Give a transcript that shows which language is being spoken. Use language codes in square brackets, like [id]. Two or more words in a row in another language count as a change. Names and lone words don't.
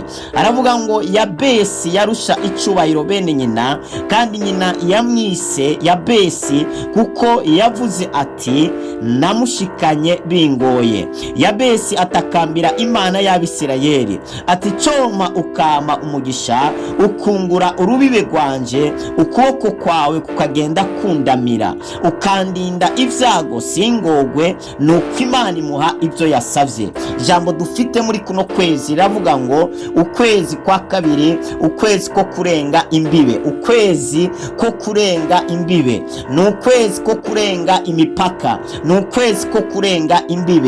[rn] Aravuga ngo Yabesi yarusha icubahiro bene nyina, kandi nyina yamwise Yabesi kuko yavuze ati namushikanye bingoye. Yabesi atakambira Imana y'Abisirayeli ati coma ukama umugisha, ukungura urubibe rwanje, ukuboko kwawe kukagenda kundamira, ukandinda ivyago singogwe, nuko Imana imuha ivyo yasavye. Ijambo dufite muri kuno kwezi ravuga ngo ukwezi kwa kabiri, ukwezi ko kurenga imbibe, ukwezi ko kurenga imbibe, n'ukwezi ko kurenga imipaka, n'ukwezi ko kurenga imbibe.